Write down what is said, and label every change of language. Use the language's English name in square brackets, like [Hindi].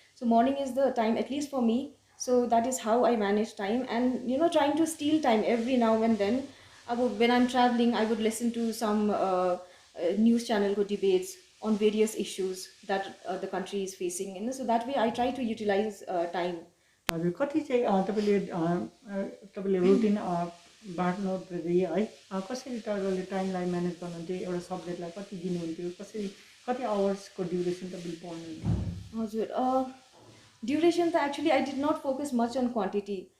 [English] So morning is the time, at least for me. So that is how I manage time, and trying to steal time every now and then. When I'm traveling, I would listen to some news channel debates, on various issues that the country is facing. So that way I try to utilize time. [Nepali] हजुर कति चाहिँ तपाईँले routine बाँड्नुहुँदै है कसरी तपाईँले टाइमलाई manage गर्नुहुन्थ्यो एउटा सब्जेक्टलाई कति दिनुहुन्थ्यो कसरी कति आवर्सको ड्युरेसन तपाईँले पढ्नुहुन्थ्यो हजुर [English] duration [Nepali] त [English] actually I did not focus much on quantity.